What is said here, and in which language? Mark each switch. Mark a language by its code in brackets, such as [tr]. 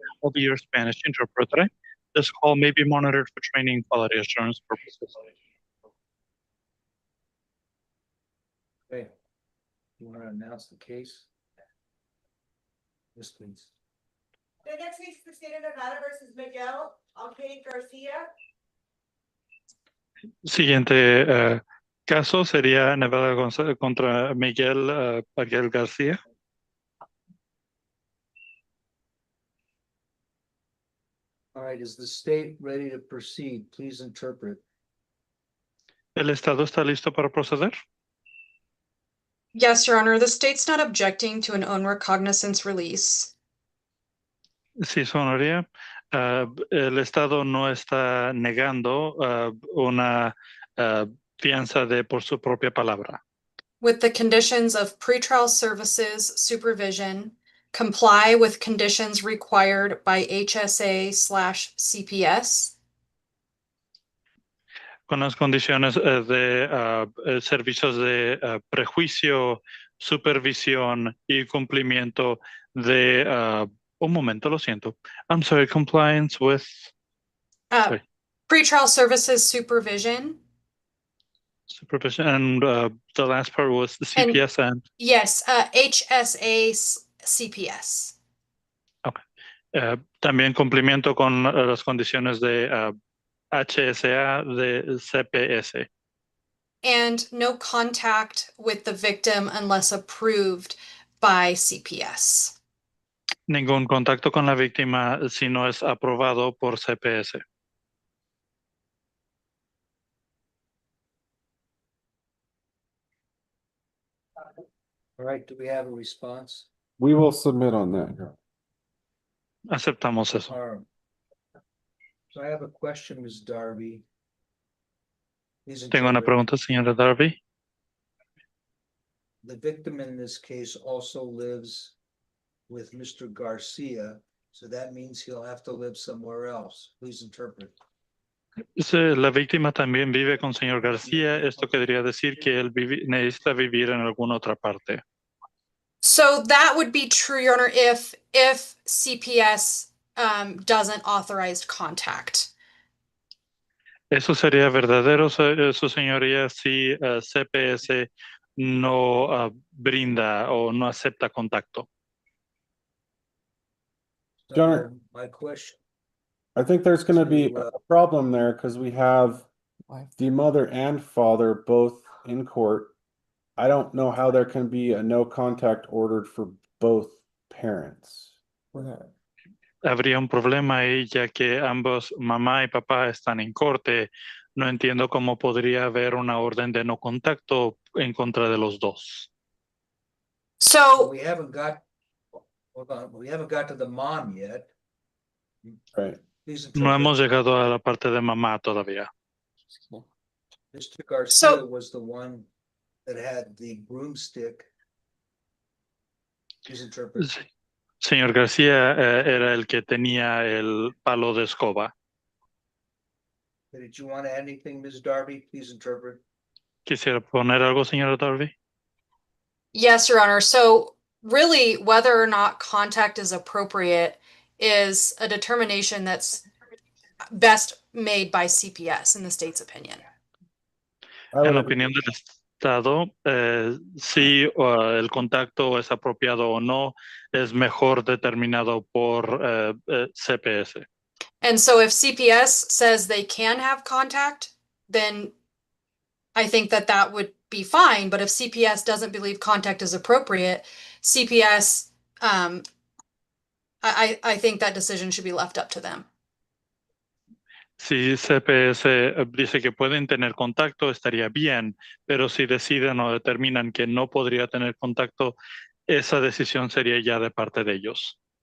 [en] I'll be your Spanish interpreter. This call may be monitored for training quality assurance purposes. Okay. You want to announce the case? Yes, please. The next case is the state of Nevada versus Miguel Alcade Garcia. [es] Siguiente caso sería Nevada contra Miguel Paguel García. [en] All right, is the state ready to proceed? Please interpret. [es] ¿El Estado está listo para proceder? [en] Yes, Your Honor, the state's not objecting to an own recognizance release. [es] Sí, su honoría. El Estado no está negando una fianza de por su propia palabra. [en] With the conditions of pretrial services supervision, comply with conditions required by HSA/CPS, [es] Con las condiciones de servicios de prejuicio, supervisión y cumplimiento de un momento, lo siento. [en] I'm sorry, compliance with sorry, pretrial services supervision. supervision, and the last part was the And- CPS and Yes, HSA/CPS. [es] también cumplimiento con las condiciones de HSA de CPS. [en] And no contact with the victim unless approved by CPS. [es] Ningún contacto con la víctima si no es aprobado por CPS. [en] All right, do we have a response? We will submit on that. Your Honor. [es] Aceptamos eso. [en] All right. So I have a question, Ms. Darby. Please [es] Tengo una [en] interpret. [es] pregunta, señora Darby. [en] The victim in this case also lives with Mr. Garcia, so that means he'll have to live somewhere else. Please interpret. [es] La víctima también vive con señor García. Esto querría decir que él necesita vivir en alguna otra parte. [en] So that would be true, Your Honor, if CPS doesn't authorize contact. [es] Eso sería verdadero, su señoría, si CPS no brinda o no acepta contacto. [en] John, So my question, I think there's gonna be So, a problem there because we have the mother and father both in court. I don't know how there can be a no contact ordered for both parents. [es] Habría un problema ahí, ya que ambos, mamá y papá, están en corte. No entiendo cómo podría haber una orden de no contacto en contra de los dos. [en] So we haven't got, hold on, we haven't got to the mom yet. Right. Please [es] No [en] interpret. [es] hemos llegado a la parte de mamá todavía. [en] Mr. Garcia So- was the one that had the broomstick. Please interpret. [es] Sí. Señor García era el que tenía el palo de escoba. [en] Did you want to add anything, Ms. Darby? Please interpret. [es] ¿Quisiera poner algo, señora Darby? [en] yes, Your Honor. So really, whether or not contact is appropriate is a determination that's best made by CPS in the state's opinion. I would [es] En la [en] agree. [es] opinión del Estado, si el contacto es apropiado o no, es mejor determinado por CPS. [en] And so if CPS says they can have contact, then I think that that would be fine. But if CPS doesn't believe contact is appropriate, CPS, I think that decision should be left up to them. [es] Si CPS dice que pueden tener contacto, estaría bien, pero si deciden o determinan que no podría tener contacto, esa decisión sería ya de parte de ellos.